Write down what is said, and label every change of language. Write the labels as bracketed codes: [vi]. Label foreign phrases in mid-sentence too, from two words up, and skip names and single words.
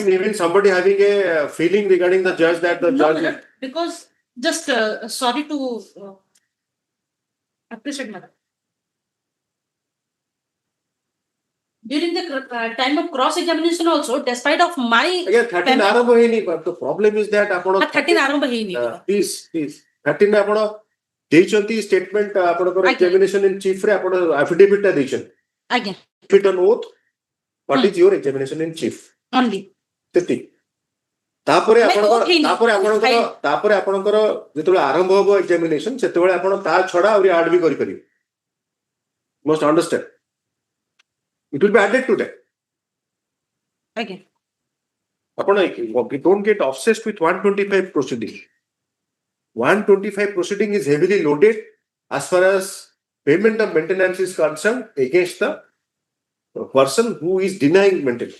[en] even somebody having a feeling regarding the judge that the no, judge. madam, because just sorry to appreciate, madam. During the time of cross examination also, despite of my [or] Again, 13 आरंभ ହେଇନି, [en] but the problem is that ଆପଣ [or] 13 ଆରମ୍ଭ ହେଇନି। please 13 ରେ ଆପଣ ଦେଇଛନ୍ତି statement ଆପଣଙ୍କର ଆଜ୍ଞା। [en] examination in chief [or] ରେ ଆପଣ affidavit ଟା ଦେଇଛନ୍ତି। ଆଜ୍ଞା [en] Affidavit on oath, what is your examination in chief? only [or] ସେତିକି। ତାପରେ ଆପଣଙ୍କର ଯେତେବେଳେ ଆରମ୍ଭ ହବ examination, ସେତେବେଳେ ଆପଣ ତା ଛଡା ଆହୁରି add ବି କରିପାରିବେ। [en] Must understand. It will be added to that. again Don't get obsessed with 125 proceeding. 125 proceeding is heavily loaded as far as payment of maintenance is concerned against the person who is denying maintenance.